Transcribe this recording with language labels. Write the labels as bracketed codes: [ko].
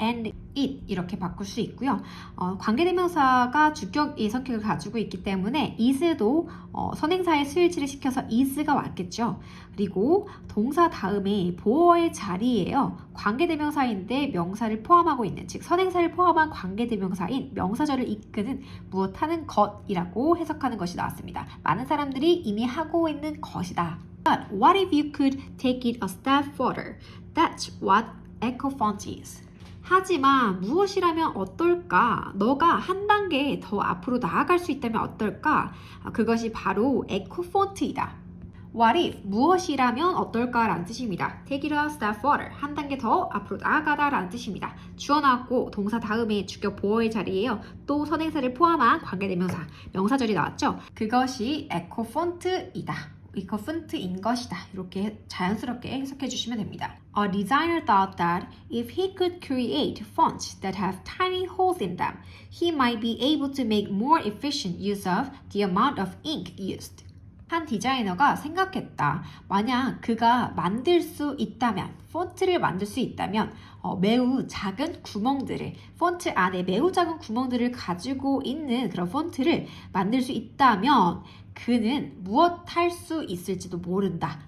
[ko] and it 이렇게 바꿀 수 있고요. 관계대명사가 주격의 성격을 가지고 있기 때문에 it도 선행사의 수일치를 시켜서 is가 왔겠죠. 그리고 동사 다음에 보어의 자리에요. 관계대명사인데 명사를 포함하고 있는, 즉 선행사를 포함한 관계대명사인 명사절을 이끄는 무엇하는 것이라고 해석하는 것이 나왔습니다. 많은 사람들이 이미 하고 있는 것이다. [en] But what if you could take it a step further? That's what EcoFont is. [ko] 하지만 무엇이라면 어떨까? 너가 한 단계 더 앞으로 나아갈 수 있다면 어떨까? 그것이 바로 EcoFont이다. What if? 무엇이라면 어떨까? 라는 뜻입니다. [en] Take it a step further. [ko] 한 단계 더 앞으로 나아가다 라는 뜻입니다. 주어 나왔고 동사 다음에 주격 보어의 자리에요. 또 선행사를 포함한 관계대명사, 명사절이 나왔죠. 그것이 EcoFont이다. EcoFont인 것이다. 이렇게 자연스럽게 해석해 주시면 됩니다. [en] A designer thought that if he could create fonts that have tiny holes in them, he might be able to make more efficient use of the amount of ink used. [ko] 한 디자이너가 생각했다. 만약 그가 만들 수 있다면, 폰트를 만들 수 있다면 매우 작은 구멍들을, 폰트 안에 매우 작은 구멍들을 가지고 있는 그런 폰트를 만들 수 있다면 그는 무엇 할 수 있을지도 모른다.